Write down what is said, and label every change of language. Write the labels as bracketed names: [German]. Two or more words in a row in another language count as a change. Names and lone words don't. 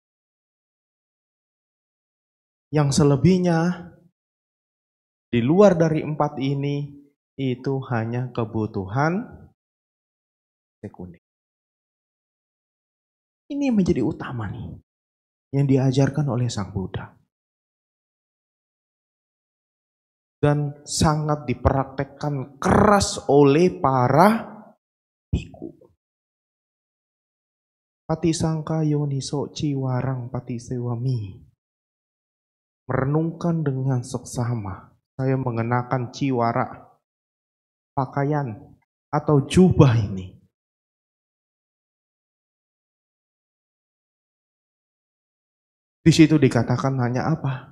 [Indonesian] Yang selebihnya di luar dari 4 ini itu hanya kebutuhan sekunder. Ini menjadi utama nih yang diajarkan oleh Sang Buddha. Dan sangat dipraktekkan keras oleh para biku. [Pali] Patisangka yoniso ciwarang patisewami. [Indonesian] Merenungkan dengan seksama. Saya mengenakan ciwara, pakaian atau jubah ini. Di situ dikatakan hanya apa?